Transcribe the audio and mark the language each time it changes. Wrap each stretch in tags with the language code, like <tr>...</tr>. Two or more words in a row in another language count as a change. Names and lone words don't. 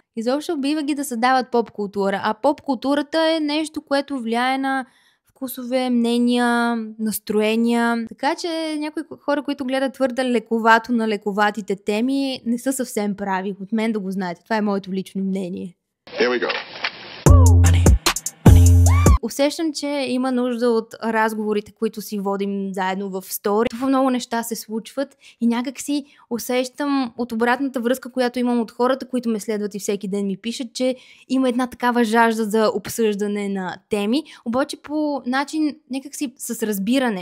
<bg>Изобщо бива ги да създават поп-култура. А поп-културата е нещо, което влияе на вкусове, мнения, настроения. Така че някои хора, които гледат твърде лековато на лековатите теми, не са съвсем прави. От мен да го знаете. Това е моето лично мнение.</bg> <en>Here we go.</en> <bg>Усещам, че има нужда от разговорите, които си водим заедно в стори. Това много неща се случват и някак си усещам от обратната връзка, която имам от хората, които ме следват и всеки ден ми пишат, че има една такава жажда за обсъждане на теми, обаче по начин някак си с разбиране.</bg>